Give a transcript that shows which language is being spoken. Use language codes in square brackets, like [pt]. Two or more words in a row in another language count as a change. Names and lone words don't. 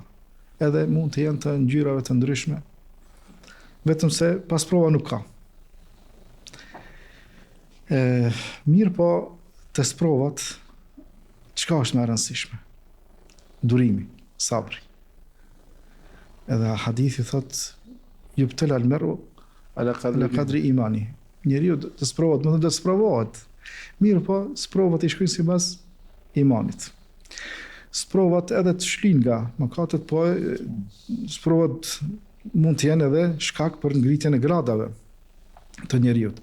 [sq] Edhe mund të jenë të ngjyrave të ndryshme, vetëm se pas prova nuk ka. Mirë po, të sprovat, çka është më e rëndësishme? Durimi, sabri. Edhe hadithi thot, [ar] يبتلى المرء على قدر إيمانه. [sq] Njeriu të sprovohet, më të sprovohet. Mirë po, sprovat i shkojnë sipas imanit. Sprovat edhe të shlin nga mëkatet, po sprovat mund të jenë edhe shkak për ngritjen e gradave të njeriut.